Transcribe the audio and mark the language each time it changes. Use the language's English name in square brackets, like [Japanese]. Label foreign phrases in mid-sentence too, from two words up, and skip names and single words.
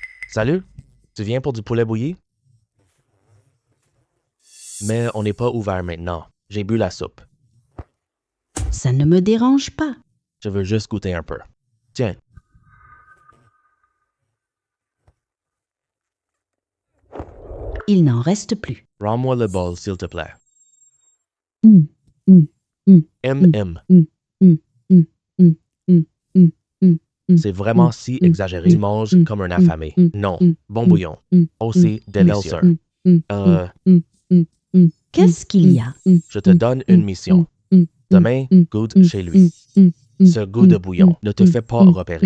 [French] Salut, tu viens pour du poulet bouilli? Mais on n'est pas ouvert maintenant. J'ai bu la soupe. Ça ne me dérange pas. Je veux juste goûter un peu. Tiens. Il n'en reste plus. Rends-moi le bol, s'il te plaît. Hum, hum, hum, M. hum, hum, hum, hum, hum, hum, hum. C'est vraiment si exagéré. Tu manges comme un affamé. Non. Bon bouillon. Aussi délicieux. Qu'est-ce qu'il y a? Je te donne une mission. Demain, goûte chez lui. Ce goût de bouillon ne te fait pas repérer.